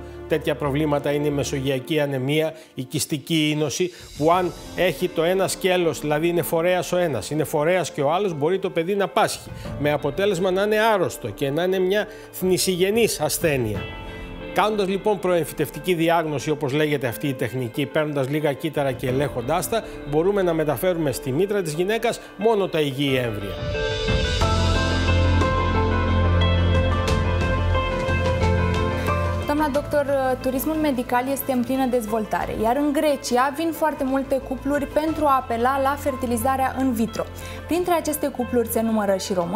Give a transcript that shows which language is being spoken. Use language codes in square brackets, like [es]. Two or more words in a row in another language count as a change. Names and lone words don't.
[el] Τέτοια προβλήματα είναι η μεσογειακή ανεμία, η κυστική ίνωση, που αν έχει το ένα σκέλος, δηλαδή είναι φορέας ο ένας, είναι φορέας και ο άλλος, μπορεί το παιδί να πάσχει, με αποτέλεσμα να είναι άρρωστο και να είναι μια θνησιγενής ασθένεια. Κάνοντας λοιπόν προεμφυτευτική διάγνωση, όπως λέγεται αυτή η τεχνική, παίρνοντας λίγα κύτταρα και ελέγχοντάς τα, μπορούμε να μεταφέρουμε στη μήτρα της γυναίκας μόνο τα υγιή έμβρια. [ro] Doamna doctor, turismul medical este în plină dezvoltare, iar în Grecia vin foarte multe cupluri pentru a apela la fertilizarea [la] in vitro. [ro] Printre aceste cupluri se numără și români?